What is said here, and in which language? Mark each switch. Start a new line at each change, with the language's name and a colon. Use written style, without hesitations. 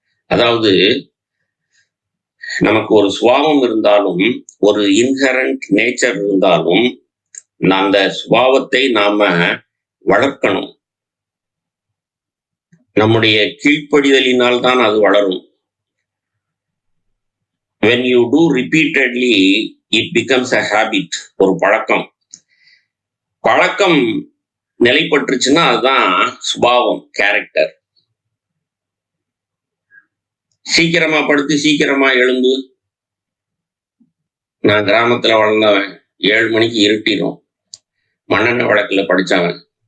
Tamil: அதாவது நமக்கு ஒரு சுபாவம் இருந்தாலும், ஒரு இன்ஹரண்ட் நேச்சர் இருந்தாலும், அந்த சுபாவத்தை நாம வளர்க்கணும். நம்முடைய கீழ்ப்படிதலினால் தான் அது வளரும்.
English: When you do repeatedly, it becomes a habit.
Tamil: ஒரு பழக்கம் நிலைப்பட்டுருச்சுன்னா அதுதான் சுபாவம், கேரக்டர். சீக்கிரமா படுத்து சீக்கிரமா எழுந்து. நான் கிராமத்துல வளர்ந்தவன். 7 மணிக்கு இருட்டிடும். மண்ணெண்ணெய் விளக்குல படிச்சவன்.